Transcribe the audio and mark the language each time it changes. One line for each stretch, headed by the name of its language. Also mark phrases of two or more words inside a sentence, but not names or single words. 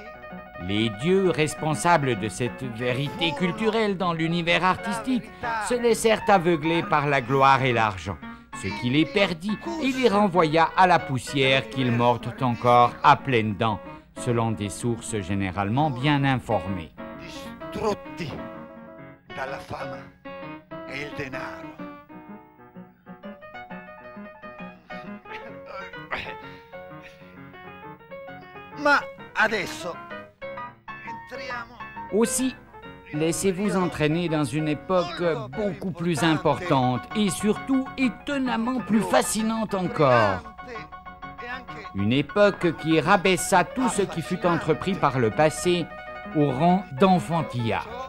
French: Les dieux responsables de cette vérité culturelle dans l'univers artistique se laissèrent aveugler par la gloire et l'argent, ce qui les perdit et les renvoya à la poussière qu'ils mordent encore à pleines dents, selon des sources généralement bien informées.
Italian: distrutti dalla fama e il denaro. Ma adesso entriamo.
French: Aussi, laissez-vous entraîner dans une époque beaucoup plus importante et surtout étonnamment plus fascinante encore. Une époque qui rabaissa tout ce qui fut entrepris par le passé au rang d'enfantillage.